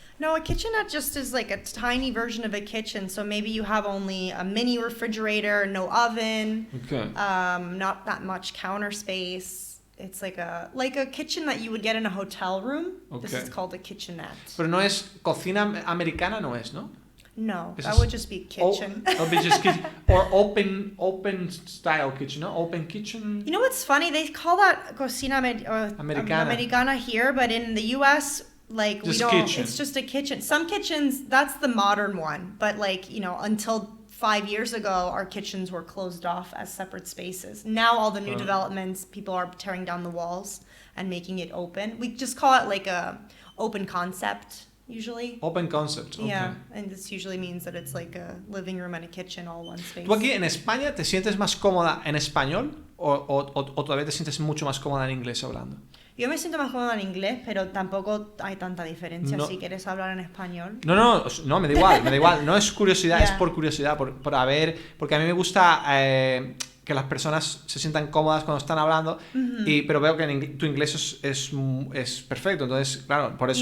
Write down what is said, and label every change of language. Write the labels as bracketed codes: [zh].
[en] No, a kitchenette just is like a tiny version of a kitchen. So maybe you have only a mini refrigerator, no oven, not that much counter space. It's like a kitchen that you would get in a hotel room. Okay. This is called a kitchenette. [es] Pero no es cocina americana, no es, ¿no? [en] No, This that is- would just be kitchen. That would be just kitchen. Or open style kitchen, no? Open kitchen. You know what's funny? They call that cocina americana here, but in the U.S., like Just we don't. kitchen. It's just a kitchen. Some kitchens, that's the modern one, but like until 5 years ago, our kitchens were closed off as separate spaces. Now all the new developments, people are tearing down the walls and making it open. We just call it like a open concept usually. Open concept. Okay. Yeah, and this usually means that it's like a living room and a kitchen all one space. [es] ¿Tú aquí en España te sientes más cómoda en español o todavía te sientes mucho más cómoda en inglés hablando? Yo me siento más cómoda en inglés, pero tampoco hay tanta diferencia No. si quieres hablar en español. No, me da igual. No es curiosidad, es [en] Yeah. [es] por curiosidad, por ver, porque a mí me gusta que las personas se sientan cómodas cuando están hablando, pero veo que tu inglés es perfecto, entonces, claro, por eso